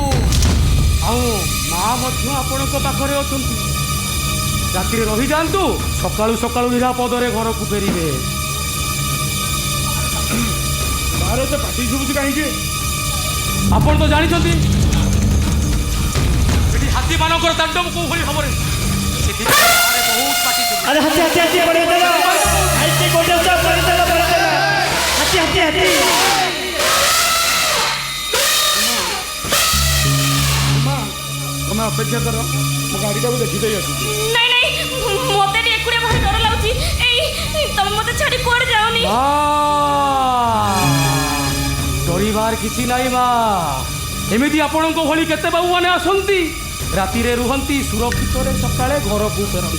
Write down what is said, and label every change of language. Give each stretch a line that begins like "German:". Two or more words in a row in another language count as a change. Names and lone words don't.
Odia: ଆଉ ମା ମଧ୍ୟ ଆପଣଙ୍କ ପାଖରେ ଅଛନ୍ତି, ରାତିରେ ରହିଯାଆନ୍ତୁ, ସକାଳୁ ସକାଳୁ ନିରାପଦରେ ଘରକୁ ଫେରିବେ। ବାହାରେ ଏତେ ପାଟି ଶୁଭୁଛି କାହିଁକି? ଆପଣ ତ ଜାଣିଛନ୍ତି ଏଠି ହାତୀମାନଙ୍କର ତାଣ୍ଡବ କୋଉ ଭଳି ଭାବରେ, ସେଥିପାଇଁ ବାହାରେ ବହୁତ ପାଟି ଶୁଭୁଛି।
Hindi: अरे हाथी हाथी हाथी बड़े चला ऐसे गोटे ऊंचा बड़े चला हाथी हाथी हाथी
Odia: ତମେ ଅପେକ୍ଷା କର, ମୁଁ ଗାଡ଼ିଟାକୁ ଦେଖିଦେଇ ଆସୁଛି। ନାଇଁ ନାଇଁ ମତେ ଟିକେ ଏକୁଟିଆ ଭାରି ଡର ଲାଗୁଛି। ଏଇ ତମେ ମତେ ଛାଡି କୁଆଡେ ଯାଅନି। ଡରିବାର କିଛି ନାହିଁ ମା, ଏମିତି ଆପଣଙ୍କ ଭଳି କେତେ ବାବୁମାନେ ଆସନ୍ତି, ରାତିରେ ରୁହନ୍ତି, ସୁରକ୍ଷିତରେ ସକାଳେ ଘରକୁ ଫେରନ୍ତି।